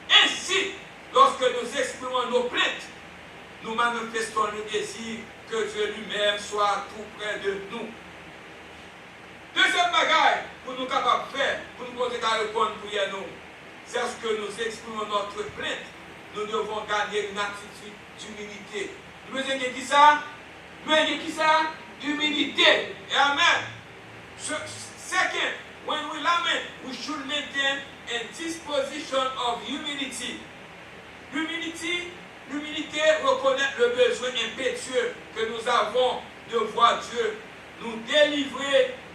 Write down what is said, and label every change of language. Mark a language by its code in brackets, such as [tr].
[fr] Ainsi, lorsque nous exprimons nos plaintes, nous manifestons le désir que Dieu lui-même soit tout près de nous. Deuxième bagaille pour nous capables de faire, pour nous continuer à répondre pour nous, c'est ce que nous exprimons notre plainte. Nous devons gagner une attitude d'humilité. Nous avons dit ça? Nous avons dit ça? humilité. Amen. [en] Second, when we lament, we should maintain a disposition of humility. [fr] L'humilité reconnaît le besoin impétueux que nous avons de voir Dieu nous délivrer.